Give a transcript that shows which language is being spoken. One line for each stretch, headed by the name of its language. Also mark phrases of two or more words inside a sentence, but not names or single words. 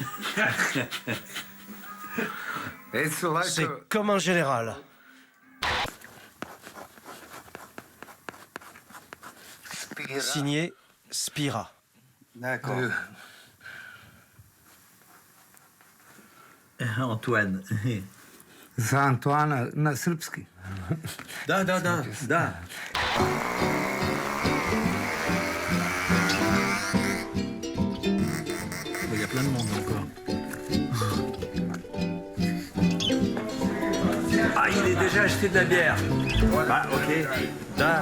French: C'est comme un général. Signé Spira. D'accord. Antoine.
Serbian: Za Antoana na srpski. Da.
French: Il y a plein de monde encore. Ah, il est déjà acheté de la bière. Bah, ok. Da.